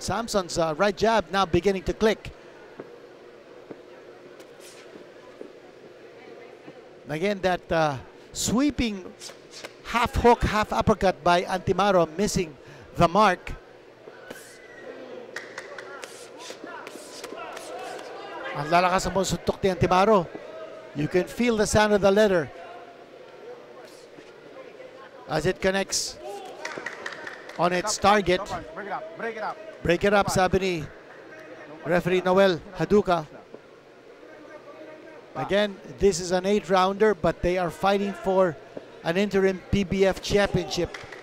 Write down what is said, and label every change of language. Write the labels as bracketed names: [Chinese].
[English] Samson's right jab now beginning to click. Again, that sweeping half hook, half uppercut by Antimaro, missing the mark. [Filipino] Ang lalakas ang suntok ni Antimaro. [English] You can feel the sound of the leather as it connects on its target. Break it up, [Filipino] sabi ni [English] referee Noel Haduka. Again, this is an 8-rounder, but they are fighting for an interim PBF championship.